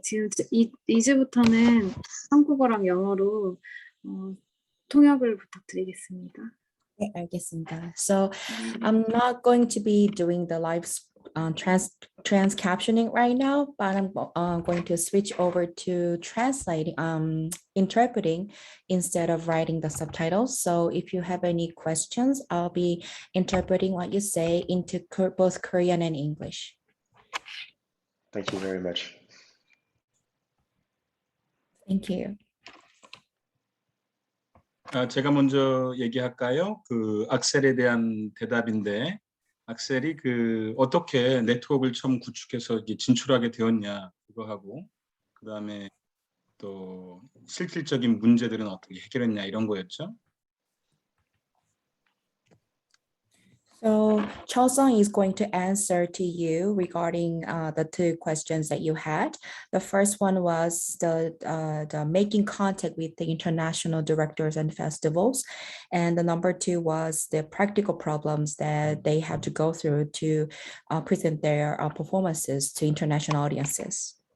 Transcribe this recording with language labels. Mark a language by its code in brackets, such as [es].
[ko] 지금 이제부터는 한국어랑 영어로 통역을 부탁드리겠습니다. 네, 알겠습니다. [en] So I'm not going to be doing the live trans captioning right now, but I'm going to switch over to translating, interpreting instead of writing the subtitles. So if you have any questions, I'll be interpreting what you say into both Korean and English. Thank you very much. Thank you. [ko] 제가 먼저 얘기할까요? 그 악셀에 대한 대답인데, 악셀이 어떻게 네트워크를 처음 구축해서 이게 진출하게 되었냐 그거 하고, 그 다음에 또 실질적인 문제들은 어떻게 해결했냐 이런 거였죠. [en] So Song is going to answer to you regarding the two questions that you had. The first one was the making contact with the international directors and festivals. And the number two was the practical problems that they have to go through to present their performances to international audiences.